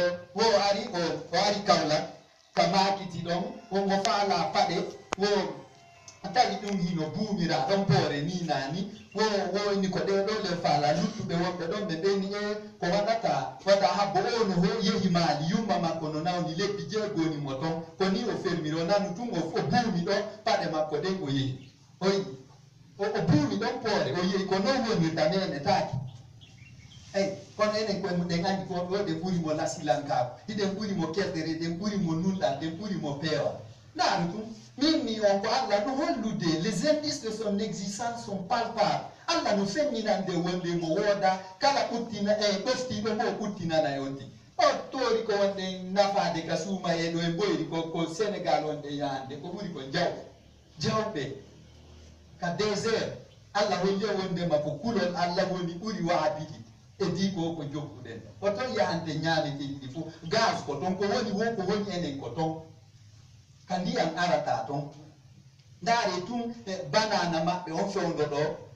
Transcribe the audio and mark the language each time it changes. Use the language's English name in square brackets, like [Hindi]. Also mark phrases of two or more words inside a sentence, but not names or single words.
[Fula] wo o ari Kaolack ka makiti ɗon omo faala paɗe wo tawi ɗum hino buumira ɗon poore ni nani woni ko ɗe ɗo le faala luttuɓe wonɓe ɗon ɓe ɓeni e ko waɗa habbo o no yehi maali yumma makko no nawni lebbi jeegoni mo ton ko ni o fermiri o nanu tun o buumi ɗon paɗe makko ɗen o yehi oyi o buumi ɗon poore o yehi ko non wonirta mene taaki eyi kono enen koɗen andi ko ɗo ɗe ɓuri mo lasilankako hiɗen ɓuri mo keddere ɗen ɓuri mo nunɗal ɗen ɓuri mo peewal ndaru tum Mimi on ko Allah no hollude [French] les indices de son existence sont palpables. [Fula] Allah no femminande wonde mo woda kala uttina e ɗoftiɗo mo uttinana e ondi. O tori ko wonde nafade ka suuma e ɗo e boyri ko Sénégal wonde yande ko ɓuri ko jawɓe ka désert Allah holli wonde ma ko kulol Allah woni ɓuri waabidi e di ko jokkuɗen o ton yahante ñaamete ɗiɗi fof gaz ko ton ko woni enen ko ton ka ndiyam arata ton ndaare tun banana maɓɓe on fewdo ɗo